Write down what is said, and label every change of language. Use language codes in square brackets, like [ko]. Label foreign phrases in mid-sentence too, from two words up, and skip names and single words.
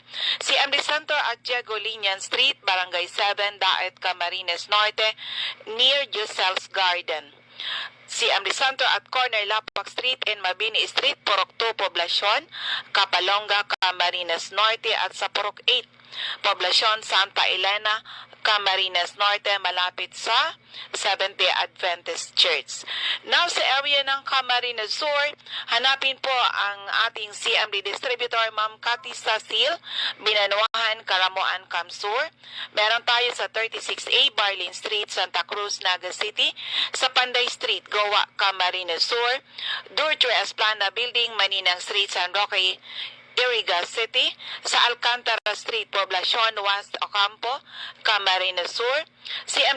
[en] CMD Center at Diego Linian Street, Barangay 7, Daet, Camarines Norte, near Giselles Garden. CMD Center at Corner Lapak Street in Mabini Street, Purok 2, Poblacion, Capalonga, Camarines Norte, [tl] at sa Purok 8, Poblacion Santa Elena, Camarines Norte, malapit sa Seventh-day Adventist Church. [en] Now, [tl] sa area ng Camarines Sur, hanapin po ang ating CMD distributor, Ma'am Cathy Sasil, Binanuahan, Karamuan, Kamsur. Meron tayo sa 36A Barlin Street, Santa Cruz, Naga City, sa Panday Street, Goa, Camarines Sur, Durtre Esplana Building, Maninang Street, San Roque, Iriga City, sa Alcantara Street, Poblacion, West Ocampo, Camarines Sur, CMD